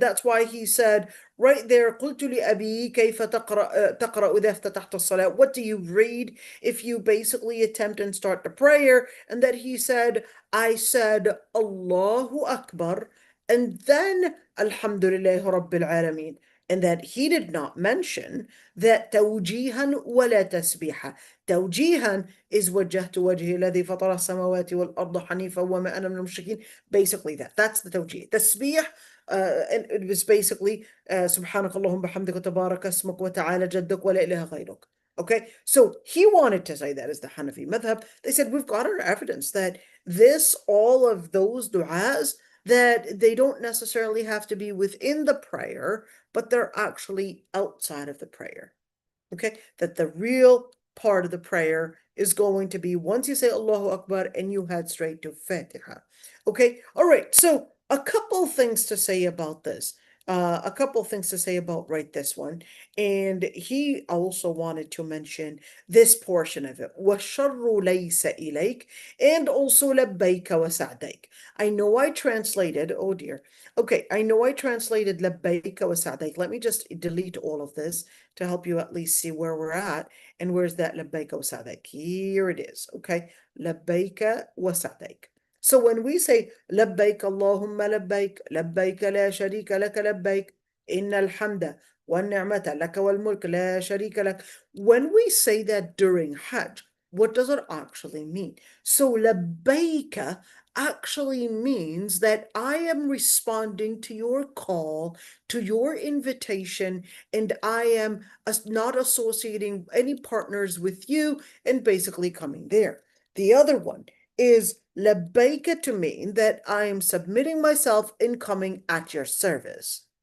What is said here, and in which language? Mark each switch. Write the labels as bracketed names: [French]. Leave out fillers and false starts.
[English] And that's why he said right there, [Arabic] قُلْتُ لِأَبِي كَيْفَ تَقْرَأُ إِذَا افتتحت الصَّلَاةِ, [English] what do you read if you basically attempt and start the prayer? And that he said, I said Allahu Akbar, and then Alhamdulillah Rabbil Alameen. And that he did not mention that [Arabic] توجيها ولا تسبيحا. توجيها is وجهت وجهي الذي فطر السماوات والأرض حنيفا وما أنا من المشركين. [English] Basically that's the توجيه. [Arabic] تسبيح, [English] and it was basically [Arabic] سبحانك اللهم بحمدك وتبارك اسمك وتعالى جدك ولا إله غيرك. [English] Okay, so he wanted to say that as the Hanafi madhab. They said, we've got our evidence that all of those du'as, that they don't necessarily have to be within the prayer, but they're actually outside of the prayer. Okay, that the real part of the prayer is going to be once you say Allahu Akbar and you head straight to Fatiha. Okay, all right, so a couple things to say about this. Right this one. And he also wanted to mention this portion of it. [Arabic] وَالشَّرُّ لَيْسَ إِلَيْكَ, [English] and also [Arabic] لَبَّيْكَ وَسَعْدَيْكَ. [English] I know I translated, oh dear. Okay, I know I translated [Arabic] لَبَّيْكَ وَسَعْدَيْكَ. [English] Let me just delete all of this to help you at least see where we're at. And where's that [Arabic] لَبَّيْكَ وَسَعْدَيْكَ? [English] Here it is, okay? [Arabic] لَبَّيْكَ وَسَعْدَيْكَ. [English] So when we say [Arabic] لبيك اللهم لبيك لبيك لا شريك لك لبيك إن الحمد والنعمة لك والملك لا شريك لك, [English] when we say that during Hajj, what does it actually mean? So لبيك actually means that I am responding to your call, to your invitation, and I am not associating any partners with you and basically coming there. The other one is labbaika, to mean that I am submitting myself in coming at your service.